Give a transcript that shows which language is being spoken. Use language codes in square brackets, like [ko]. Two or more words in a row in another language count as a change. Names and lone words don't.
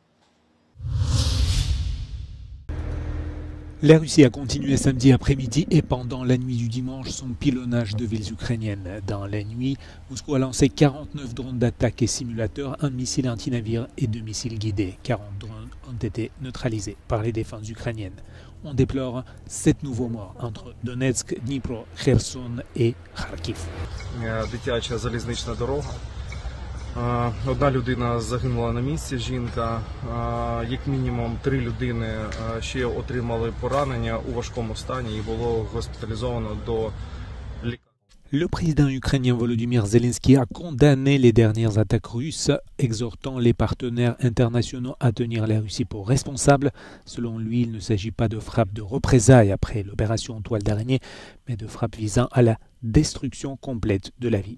[fr] La Russie a continué samedi après-midi et pendant la nuit du dimanche son pilonnage de villes ukrainiennes. Dans la nuit, Moscou a lancé 49 drones d'attaque et simulateurs, un missile anti-navire et 2 missiles guidés. 40 drones ont été neutralisés par les défenses ukrainiennes. On déplore 7 nouveaux morts entre Donetsk, Dnipro, Kherson et Kharkiv. [uk] Дитяча залізнична дорога. Одна людина загинула на місці, жінка, як мінімум 3 людини ще отримали поранення у важкому стані і було госпіталізовано до лікарні. [fr] Le président ukrainien Volodymyr Zelensky a condamné les dernières attaques russes, exhortant les partenaires internationaux à tenir la Russie pour responsable. Selon lui, il ne s'agit pas de frappes de représailles après l'opération Toile d'araignée, mais de frappes visant à la destruction complète de la vie.